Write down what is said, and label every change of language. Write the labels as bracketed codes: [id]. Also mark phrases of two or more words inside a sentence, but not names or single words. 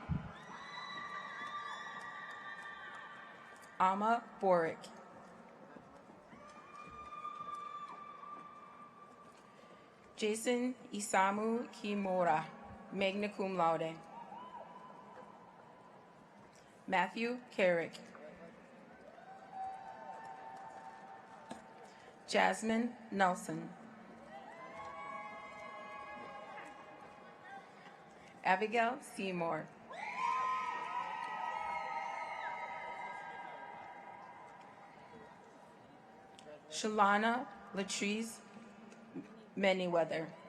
[en] Ama Boric. Jason Isamu Kimura, [la] magna cum laude. [en] Matthew Carrick. Jasmine Nelson. Abigail Seymour. Shalana Latrice Manyweather.